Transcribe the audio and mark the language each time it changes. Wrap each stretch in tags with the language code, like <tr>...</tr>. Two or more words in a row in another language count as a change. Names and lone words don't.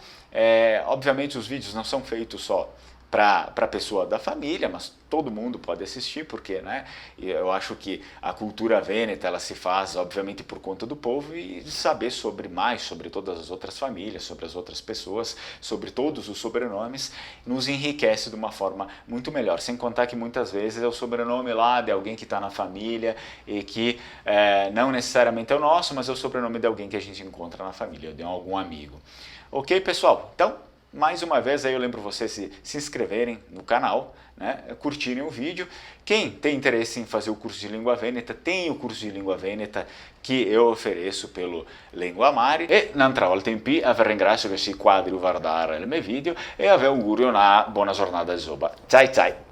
<pt>Obviamente os vídeos não são feitos só para a pessoa da família, mas todo mundo pode assistir, porque, né, eu acho que a cultura vêneta ela se faz, obviamente, por conta do povo e de saber mais sobre todas as outras famílias, sobre as outras pessoas, sobre todos os sobrenomes, nos enriquece de uma forma muito melhor, sem contar que muitas vezes é o sobrenome lá de alguém que está na família e que não necessariamente é o nosso, mas é o sobrenome de alguém que a gente encontra na família, de algum amigo. Ok, pessoal? Então, mais uma vez aí eu lembro vocês se inscreverem no canal, né, curtirem o vídeo. Quem tem interesse em fazer o curso de língua vêneta, tem o curso de língua vêneta que eu ofereço pelo Linguamare.</pt> <it>E un'altra volta in più vi ringrazio che si quadri guardare il mio video e vi auguro una buona giornata di soba. Ciao ciao!</it>